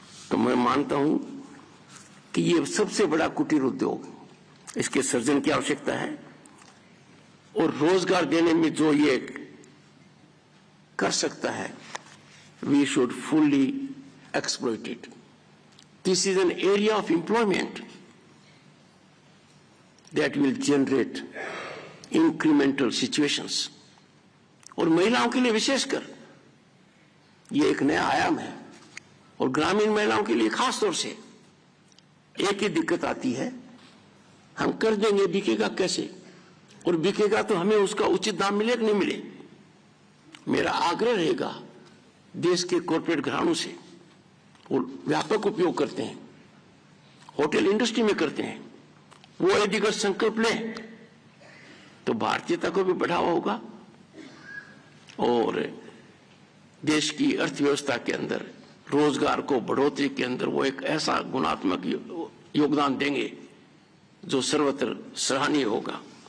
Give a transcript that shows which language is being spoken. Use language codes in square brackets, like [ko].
[hi] तो मैं मानता हूं कि ये सबसे बड़ा कुटीर उद्योग, इसके सर्जन की आवश्यकता है और रोजगार देने में जो ये कर सकता है, [en] We should fully exploit it. This is an area of employment that will generate incremental situations. [hi] और महिलाओं के लिए विशेषकर ये एक नया आयाम है। और ग्रामीण महिलाओं के लिए खास तौर से एक ही दिक्कत आती है, हम कर देंगे, बिकेगा कैसे, और बिकेगा तो हमें उसका उचित दाम मिले कि नहीं मिले। मेरा आग्रह रहेगा देश के कॉर्पोरेट घरानों से, वो व्यापक उपयोग करते हैं, होटल इंडस्ट्री में करते हैं, वो यदि अगर संकल्प लें तो भारतीयता को भी बढ़ावा होगा और देश की अर्थव्यवस्था के अंदर रोजगार को बढ़ोतरी के अंदर वो एक ऐसा गुणात्मक योगदान देंगे जो सर्वत्र सराहनीय होगा।